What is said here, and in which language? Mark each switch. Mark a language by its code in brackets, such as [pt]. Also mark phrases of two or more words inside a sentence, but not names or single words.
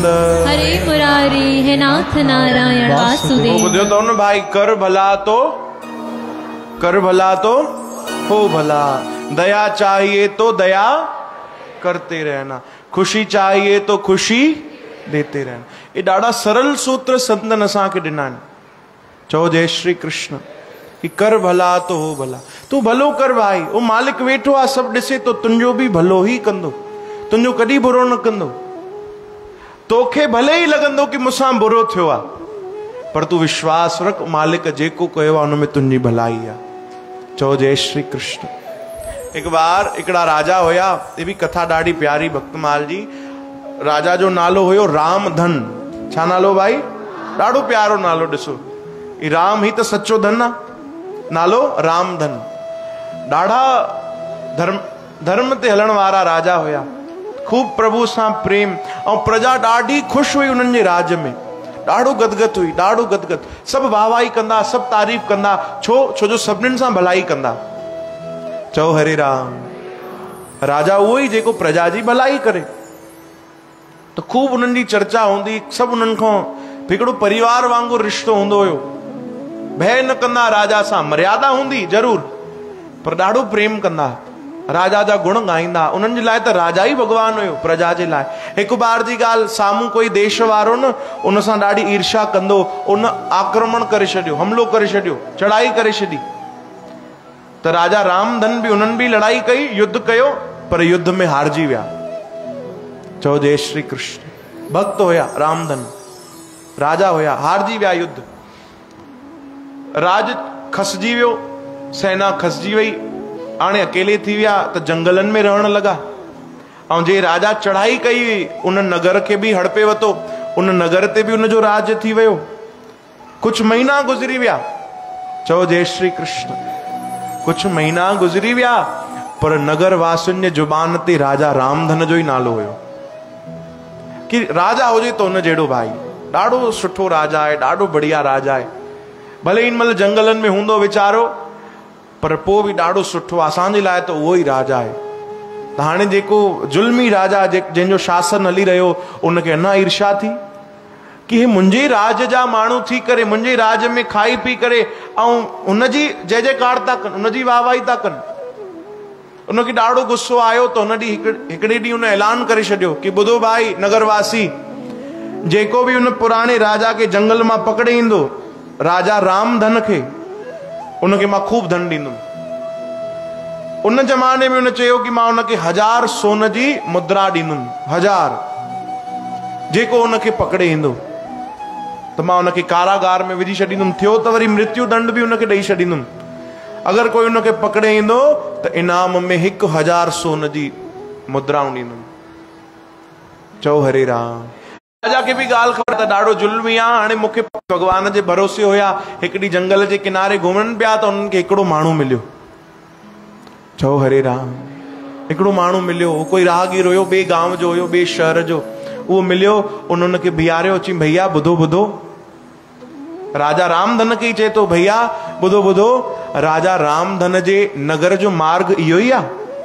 [hi] हरे मुरारी है नाथ नारायण वासुदेव। बुझो तो न भाई, कर भला तो हो भला, दया चाहिए तो दया करते रहना, खुशी चाहिए तो खुशी देते रहना। [sd] ये ॾाढा सरल सूत्र संतन असांखे ॾिना आहिनि। चओ जय श्री कृष्ण कि [hi] कर भला तो हो भला, [sd] तू भलो कर भाई। वो मालिक वेठो आहे, सभु ॾिसे तो, तुंहिंजो बि भलो ई कंदो, तुंहिंजो कॾहिं बुरो न कंदो। तोखे भले ई लॻंदो कि मूंसां बुरो थियो आहे, पर तू विश्वास रख, मालिक जेको कयो आहे हुन में तुंहिंजी भलाई आहे। चओ जय श्री कृष्ण। हिकु बार हिकिड़ा राजा हुया, ये भी कथा ॾाढी प्यारी भक्तमाल जी। राजा जो नालो हुयो रामधन। छा नालो भाई? ॾाढो प्यारो नालो। ॾिसो, ई राम ही त सच्चो धन आहे। नालो रामधन। ॾाढा धर्म ते हलण वारा राजा हुया, खूब प्रभु सां प्रेम, ऐं प्रजा ॾाढी ख़ुशि हुई उन्हनि जे राज में। ॾाढो गदगद हुई, ॾाढो गदगद। सभु वाहवाही कंदा, सभु तारीफ़ कंदा, छो जो सभिनीनि सां भलाई कंदा। चओ हरे राम। राजा उहो ई जेको प्रजा जी भलाई करे। तो खूब उन्हनि जी चर्चा हूंदी, सभु उन्हनि खां हिकिड़ो परिवार वांगुरु रिश्तो हूंदो हुयो। भय न कंदा राजा सां, मर्यादा हूंदी ज़रूर, पर ॾाढो प्रेम कंदा। राजा जा गुण गाईंदा। उन्हनि जे लाइ त राजा ई भगवान हुयो प्रजा जे लाइ। हिकु बार जी ॻाल्हि, साम्हूं कोई देश वारो न उन सां ॾाढी ईर्ष्या कंदो, उन आक्रमण करे छॾियो, हमलो करे छॾियो, चढ़ाई करे छॾी। त राजा रामधन बि उन्हनि बि लड़ाई कई, युद्ध कयो, पर युद्ध में हारजी विया। चओ जय श्री कृष्ण। भक्त हुया रामधन, राजा हुया, हारजी विया युद्ध। राज खसजी वियो, सेना खसजी वई, हाणे अकेले थी विया त जंगलनि में रहण लॻा। ऐं जे राजा चढ़ाई कई उन नगर खे बि हड़पे वरितो, उन नगर ते बि उनजो राज थी वियो। कुछ महीना गुज़री विया। चओ जय श्री कृष्ण। कुछ महीना गुज़री विया, पर नगर वासियुनि जे जुबान ते राजा रामधन जो ई नालो हुयो कि राजा हुजे त उन जहिड़ो भाई, ॾाढो सुठो राजा आहे, ॾाढो बढ़िया राजा आहे। भले इन महिल जंगलनि में हूंदो वीचारो, पर पोइ बि ॾाढो सुठो, असांजे लाइ त उहो ई राजा आहे। त हाणे जेको ज़ुल्मी राजा जंहिंजो शासन हली रहियो, उनखे अञा ईर्ष्या थी कि हे मुंहिंजे राज जा माण्हू थी करे, मुंहिंजे राज में खाई पी करे ऐं हुनजी जय जयकार था कनि, हुनजी वाहवाही था कनि। उनखे ॾाढो गुस्सो आयो त हुन ॾींहुं हिकिड़े ॾींहुं उन ऐलान करे छॾियो कि ॿुधो भाई नगरवासी, जेको बि उन पुराणे राजा खे जंगल मां पकड़े ईंदो, राजा रामधन खे, उनखे मां खूब धन ॾींदुमि। उन ज़माने में उन चयो कि मां उनखे 1000 सोन जी मुद्रा ॾींदुमि, 1000, जेको उनखे पकड़े ईंदो त मां उनखे कारागार में विझी छॾींदुमि। थियो त वरी मृत्यु दंड बि उनखे ॾेई छॾींदुमि। अगरि कोई उनखे पकड़े ईंदो त इनाम में 1000 सोन जी मुद्राऊं ॾींदुमि। चओ हरे राम। राजा खे बि ॻाल्हि ख़बर त ॾाढो ज़ुल्मी आहे, हाणे मूंखे भॻवान जे भरोसे हुया। हिकु ॾींहुं जंगल जे किनारे घुमनि पिया त उन्हनि खे हिकिड़ो माण्हू मिलियो। चओ हरे राम। हिकिड़ो माण्हू मिलियो, कोई राहगीर हुयो, ॿिए गांव जो हुयो, ॿिए शहर जो। उहो मिलियो, उन्हनि बीहारियो, अची भैया ॿुधो ॿुधो, राजा रामधन खे ई चए थो, भैया ॿुधो ॿुधो, राजा रामधन जे नगर जो मार्ग इहो ई आहे?